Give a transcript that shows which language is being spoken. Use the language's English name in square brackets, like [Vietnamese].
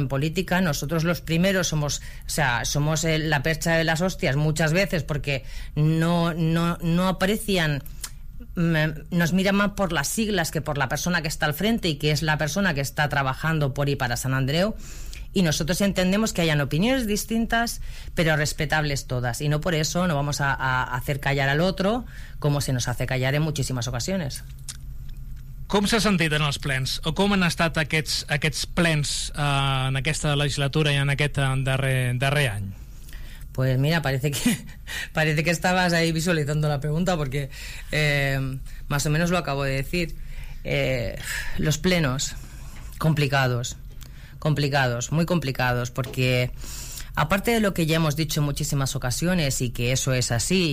[Spanish] En política nosotros los primeros somos la percha de las hostias muchas veces, porque no aprecian, nos miran más por las siglas que por la persona que está al frente y que es la persona que está trabajando por y para San Andreu. Y nosotros entendemos que hayan opiniones distintas, pero respetables todas. Y no por eso no vamos a hacer callar al otro, como se nos hace callar en muchísimas ocasiones. [Catalan] Com s'ha sentit en els plens? O com han estat aquests plens en aquesta legislatura i en aquest darrer any? [Spanish] Pues mira, parece que estabas ahí visualizando la pregunta, porque más o menos lo acabo de decir. Los plenos, complicados. Complicados, muy complicados, porque aparte de lo que ya hemos dicho en muchísimas ocasiones y que eso es así...